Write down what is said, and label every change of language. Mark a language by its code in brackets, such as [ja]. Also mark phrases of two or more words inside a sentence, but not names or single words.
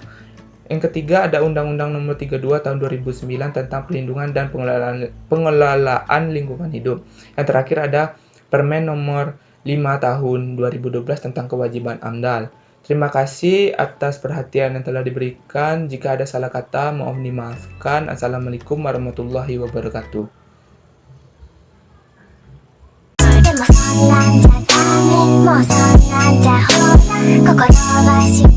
[id] Yang ketiga, ada Undang-Undang Nomor 32 Tahun 2009 tentang Perlindungan dan Pengelolaan Lingkungan Hidup. Yang terakhir, ada Permen Nomor 5 Tahun 2012 tentang Kewajiban AMDAL. Terima kasih atas perhatian yang telah diberikan. Jika ada salah kata, mohon dimaafkan. Assalamualaikum warahmatullahi wabarakatuh. [ja] でもそんなんじゃダメもうそんなんじゃほら心は